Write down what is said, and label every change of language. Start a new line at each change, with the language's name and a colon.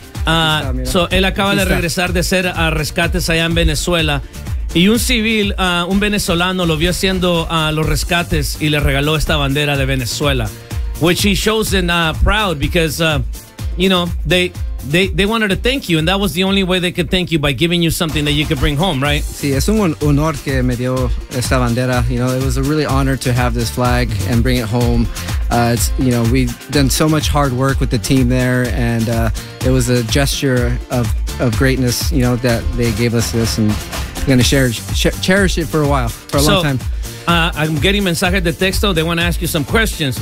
Spanish: So, él acaba de regresar de ser a rescates allá en Venezuela. Y un civil, un venezolano, lo vio haciendo los rescates y le regaló esta bandera de Venezuela.
English: Which he shows them proud because, you know, they wanted to thank you. And that was the only way they could thank you, by giving you something that you could bring home, right?
Spanish: Sí, es un honor que me dio esta bandera.
English: You know, it was a really honor to have this flag and bring it home. It's, you know, we've done so much hard work with the team there, and it was a gesture of greatness, you know, that they gave us this, and I'm going to cherish it for a long time. I'm getting
Spanish: mensajes de texto.
English: They want to ask you some questions.